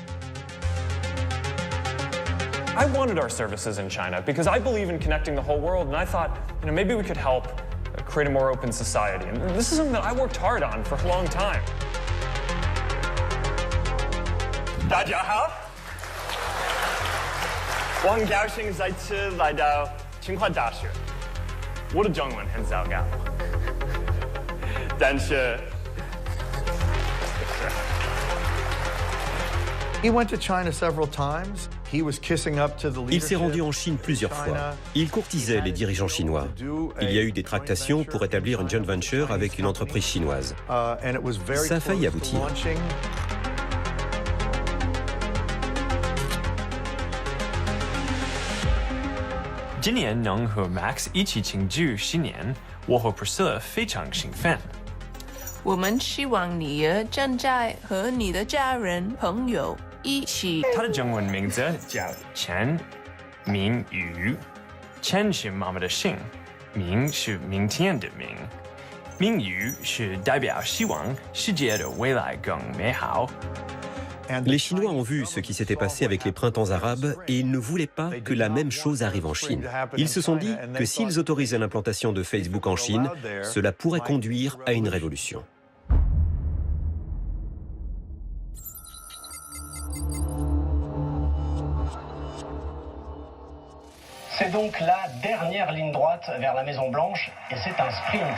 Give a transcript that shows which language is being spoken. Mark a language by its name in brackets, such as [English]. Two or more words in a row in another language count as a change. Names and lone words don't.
[English] I wanted our services in China because I believe in connecting the whole world, and I thought, maybe we could help create a more open society. And this is something that I worked hard on for a long time. [Chinese] 大家好，我很高兴再次来到清华大学。我的中文很糟糕，但是。 [French] Il s'est rendu en Chine plusieurs fois. Il courtisait les dirigeants chinois. Il y a eu des tractations pour établir une joint venture avec une entreprise chinoise. Ça a failli aboutir. [Chinese] Max 一起庆祝新年，我和 Priscilla 非常兴奋。我们希望你也正在和你的家人朋友一起。他的中文名字叫钱明宇，钱是妈妈的姓，明是明天的明，明宇是代表希望世界的未来更美好。 [French] Les Chinois ont vu ce qui s'était passé avec les printemps arabes et ils ne voulaient pas que la même chose arrive en Chine. Ils se sont dit que s'ils autorisaient l'implantation de Facebook en Chine, cela pourrait conduire à une révolution. C'est donc la dernière ligne droite vers la Maison-Blanche et c'est un sprint.